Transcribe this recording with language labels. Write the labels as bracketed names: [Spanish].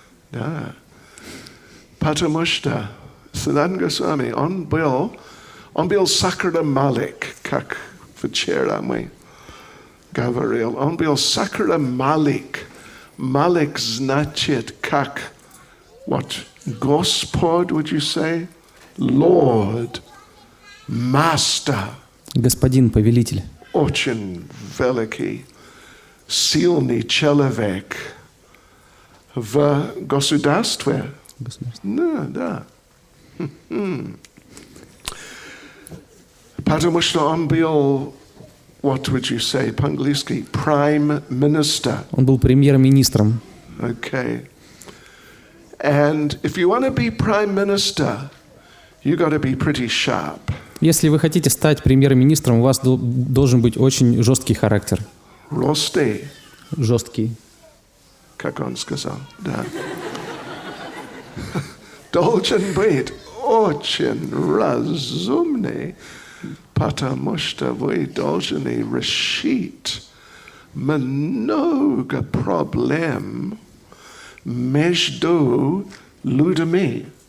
[Russian] Да. Потому что Санатана Госвами, он был Сакра Малик, как вчера мы говорил. Он был Сакра Малик. Малик значит как [English] what? [Russian] Господь, [English] would you say? Lord, Master. [Russian] Господин, повелитель. Очень великий, сильный человек в государстве. Да. Потому что он был, [English] what would you say, [Russian] по-английски, [English] Prime Minister. [Russian] Он был премьер-министром. [English] Okay. And if you want to be Prime Minister, you got to be pretty sharp. [Russian] Если вы хотите стать премьер-министром, у вас должен быть очень жесткий характер. Ростый. Жесткий. Как он сказал, да. Должен быть очень разумный, потому что вы должны решить много проблем между людьми.